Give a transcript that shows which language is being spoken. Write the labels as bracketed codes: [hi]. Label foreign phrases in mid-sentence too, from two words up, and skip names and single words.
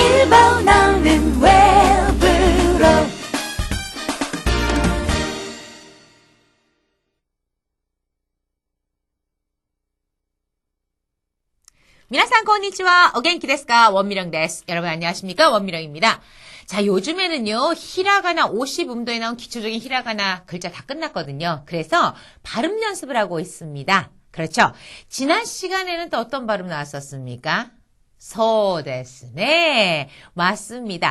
[ko] 랩으로 나오는 웹으로 [ja] 皆さん こんにちは. お元気ですか? 원미령です. [ko] 여러분 안녕하십니까? 원미령입니다. 자, 요즘에는요, 히라가나 50음도에 나온 기초적인 히라가나 글자 다 끝났거든요. 그래서 발음 연습을 하고 있습니다. 그렇죠? 지난 시간에는 또 어떤 발음 나왔었습니까? [ja] そうですね. [ko] 맞습니다.